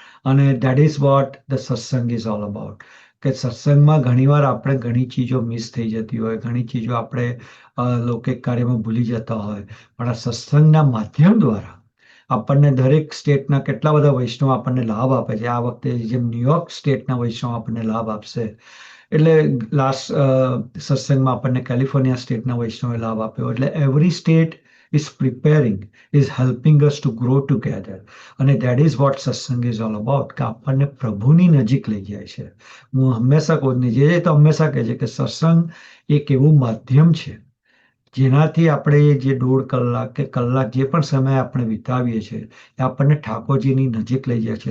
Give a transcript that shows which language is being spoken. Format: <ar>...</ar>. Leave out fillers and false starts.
<gu>અને</gu> <en>That is what the satsang is all about.</en> <gu>કે સત્સંગમાં ઘણીવાર આપણે ઘણી ચીજો મિસ થઈ જતી હોય, ઘણી ચીજો આપણે લૌકિક કાર્યમાં ભૂલી જતા હોય, પણ આ સત્સંગના માધ્યમ દ્વારા આપણને દરેક સ્ટેટના કેટલા બધા વૈષ્ણવ આપણને લાભ આપે છે. આ વખતે જેમ ન્યુયોર્ક સ્ટેટના વૈષ્ણવ આપણને લાભ આપશે, એટલે લાસ્ટ સત્સંગમાં આપણને કેલિફોર્નિયા સ્ટેટના વૈષ્ણવે લાભ આપ્યો.</gu> <en>એટલે every state is preparing, is helping us to grow together.</en> <gu>અને</gu> <en>that is what satsang is all about,</en> <gu>કે આપણને પ્રભુની નજીક લઈ જાય છે. હું હંમેશા કહું, જે તો હંમેશા કહે છે કે સત્સંગ એક એવું માધ્યમ છે જેનાથી આપણે જે 1.5 કલાક કે કલાક જે પણ સમય આપણે વિતાવીએ છીએ, એ આપણને ઠાકોરજીની નજીક લઈ જાય છે.</gu>